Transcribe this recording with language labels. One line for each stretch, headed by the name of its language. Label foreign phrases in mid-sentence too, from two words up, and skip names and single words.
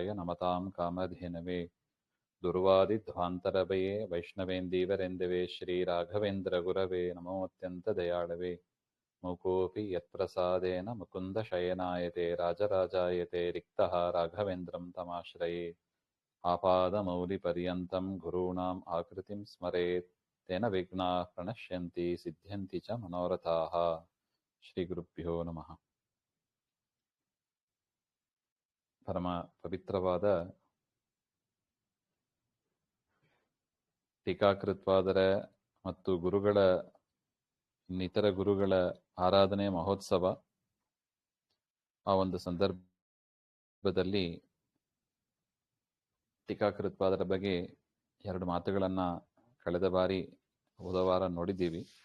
Sanskrit: नमतां कामधेनवे दुर्वादिध्वान्तरवये वैष्णवेन्दीवरेन्दवे श्रीराघवेन्द्रगुरवे नमोऽत्यन्तदयाळवे मूकोऽपि यत्प्रसादेन मुकुन्दशयनायते राजराजायते रिक्तः राघवेन्द्रं तमाश्रये आपादमौलिपर्यन्तं गुरूणाम् आकृतिं स्मरेत् तेन विघ्नाः प्रणश्यन्ति सिद्ध्यन्ति च मनोरथाः ಶ್ರೀ ಗುರುಭ್ಯೋ ನಮಃ.
Kannada: ಪರಮ ಪವಿತ್ರವಾದ ಟೀಕಾಕೃತ್ಪಾದರ ಮತ್ತು ಗುರುಗಳ ಇನ್ನಿತರ ಗುರುಗಳ ಆರಾಧನೆ ಮಹೋತ್ಸವ. ಆ ಒಂದು ಸಂದರ್ಭದಲ್ಲಿ ಟೀಕಾಕೃತ್ಪಾದರ ಬಗ್ಗೆ ಎರಡು ಮಾತುಗಳನ್ನ ಕಳೆದ ಬಾರಿ ಹೋದ ವಾರ ನೋಡಿದ್ದೀವಿ.